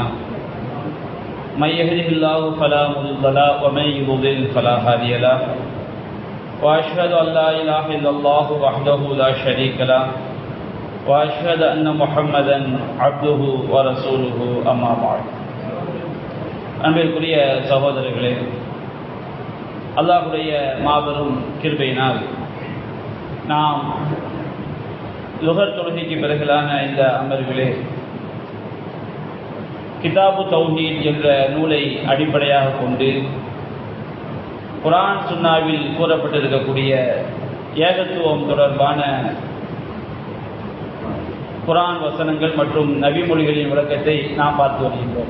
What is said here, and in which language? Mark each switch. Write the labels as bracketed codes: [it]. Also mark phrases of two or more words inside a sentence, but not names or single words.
[ar] من يهده الله فلا مضل له ومن يضلل فلا هادي له وأشهد أن لا إله إلا الله وحده لا شريك له وأشهد أن محمدا عبده ورسوله أما بعد [ta] அன்பிற்குரிய சகோதரர்களே, அல்லாஹ்வுடைய மாபெரும் கிருபையினால் நாம் லுஹர் தொழுகைக்கு பிறகுலான இந்த அமர்விலே கிதாபு தௌஹீத் என்ற நூலை அடிப்படையாக கொண்டு குர்ஆன் சுன்னாவில் கூறப்பட்டிருக்கக்கூடிய ஏகத்துவம் தொடர்பான குர்ஆன் வசனங்கள் மற்றும் நபி மொழிகளின் விளக்கத்தை நாம் பார்த்து வருகின்றோம்.